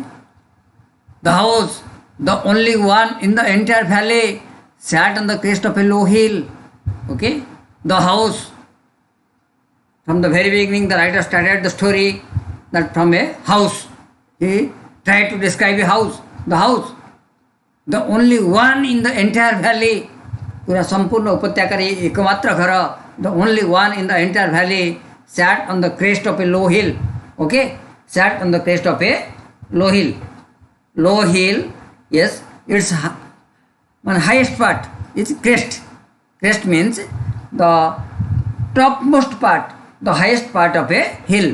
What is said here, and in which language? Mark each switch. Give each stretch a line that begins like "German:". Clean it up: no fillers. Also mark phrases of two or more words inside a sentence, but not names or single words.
English: The house, the only one in the entire valley, sat on the crest of a low hill. Okay? The house. From the very beginning, the writer started the story. that from a house. He tried to describe a house. The house, the only one in the entire valley.
Odia: ପୂରା ସମ୍ପୂର୍ଣ୍ଣ ଉପତ୍ୟକାର ଏକମାତ୍ର ଘର.
English: The only one in the entire valley sat on the crest of a low hill. Okay, sat on the crest of a low hill. Low hill, yes, its one highest part is crest. Crest means the topmost part, the highest part of a hill.